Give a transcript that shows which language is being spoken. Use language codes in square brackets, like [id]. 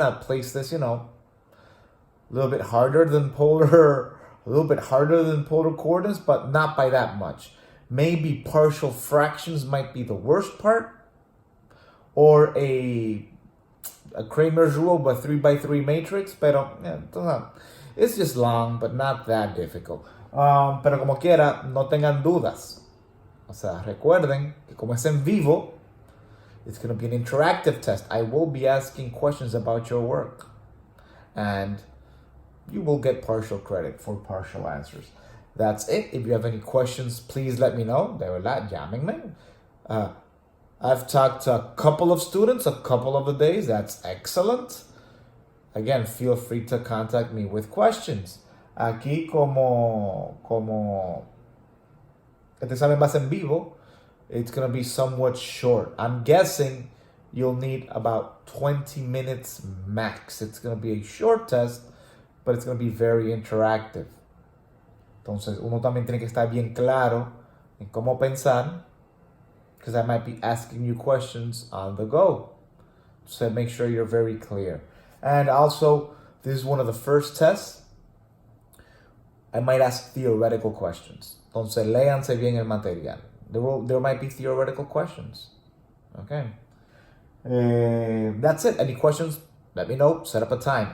[en] I'd place this, you know, a little bit harder than polar coordinates, but not by that much. Maybe partial fractions might be the worst part, or a Cramer's rule, but 3x3 matrix, pero it's just long, but not that difficult. Pero como quiera, no tengan dudas. [es] O sea, recuerden que como es en vivo, [en] it's going to be an interactive test. I will be asking questions about your work. And you will get partial credit for partial answers. That's it. If you have any questions, please let me know. [es] De verdad, llámenme. [en] I've talked to a couple of students a couple of the days. That's excellent. Again, feel free to contact me with questions. [es] Aquí como este examen va a ser en vivo, [en] it's going to be somewhat short. I'm guessing you'll need about 20 minutes max. It's going to be a short test, but it's going to be very interactive. [es] Entonces, uno también tiene que estar bien claro en cómo pensar, [en] because I might be asking you questions on the go. So make sure you're very clear. And also, this is one of the first tests. I might ask theoretical questions. [es] Entonces, léanse bien el material. [en] There might be theoretical questions. Okay. That's it. Any questions? Let me know. Set up a time.